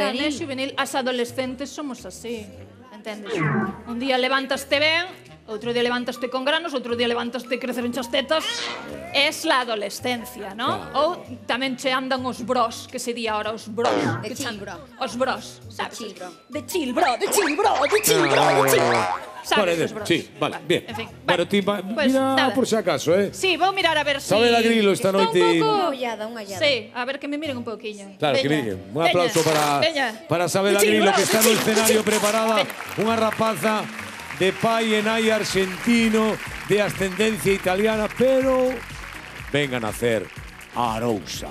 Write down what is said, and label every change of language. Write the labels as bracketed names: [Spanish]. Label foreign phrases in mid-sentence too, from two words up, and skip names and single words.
[Galician] É acné juvenil. As adolescentes somos así. Entendes? Un día levantaste ben, Outro día levantaste con granos, outro día levantaste creceron as tetas. [Spanish] Es la adolescencia, ¿no? [Galician] Ou tamén che andan os bros, que se di ahora os bros. [English] De chill, bro. [Galician] Os bros, sabes? [English] chill, bro. De chill, bro, de chill, bro, de chill, bro, de chill. [Galician] Sabes, os bros. [Spanish] Sí, vale, bien. En fin, Bueno, ti pues mira nada. por si acaso, ¿eh? [Galician] Sí, vou mirar a ver si... Sabela Grillo esta Estou noite. un pouco... Unha ollada. [Spanish] Sí, a ver que me miren un pouquiño. Claro, que [Galician] Veña, [Spanish] miren. Un aplauso [Galician] veña. [Spanish] para Sabela De chill, Grillo, bro, que está de no chill, escenario de chill. preparada. [Galician] Unha rapaza de pai e nai argentino, de ascendencia italiana, pero venga a nacer a Arousa.